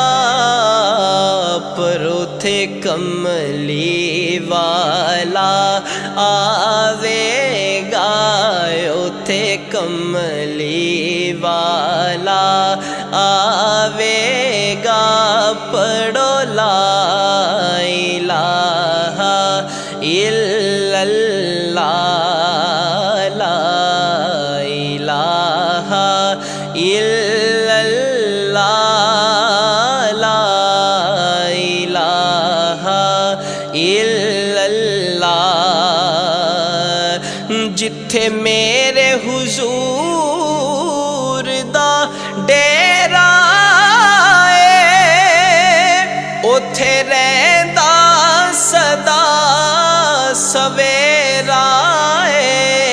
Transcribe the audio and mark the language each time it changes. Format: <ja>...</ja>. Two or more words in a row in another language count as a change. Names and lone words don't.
<pa>پر اوتھے کملی والا آوے گا، اوتھے کملی والا آوے گا.</pa> <ar>پڑھو لا إله إلا الله لا إله إلا الله لا إله إلا الله.</ar> <pa>جتھے میرے حضور دا ڈیرا ہے، اوتھے رہندا سدا سویرا ہے.</pa>